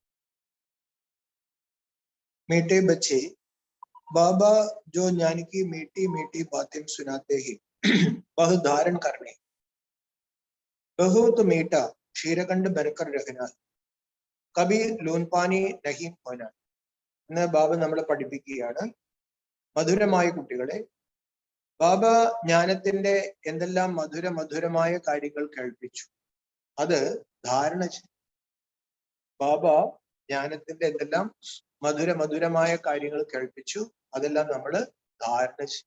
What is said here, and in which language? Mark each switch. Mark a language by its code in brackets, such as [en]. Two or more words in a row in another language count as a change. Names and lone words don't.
[hi] मीठे बच्चे, बाबा जो ज्ञान की मीठी मीठी बातें सुनाते हैं वह धारण करने बहुत मीठा क्षीरखंड बनकर रहना, कभी लून पानी नहीं होना [ml] എന്ന് ബാബ നമ്മളെ പഠിപ്പിക്കുകയാണ്. മധുരമായ കുട്ടികളെ, ബാബ ജ്ഞാനത്തിന്റെ എന്തെല്ലാം മധുരമായ കാര്യങ്ങൾ കേൾപ്പിച്ചു അത് ധാരണ ചെയ്യും. ബാബ ജ്ഞാനത്തിന്റെ എന്തെല്ലാം മധുരമായ കാര്യങ്ങൾ കേൾപ്പിച്ചു അതെല്ലാം നമ്മൾ ധാരണ ചെയ്യും.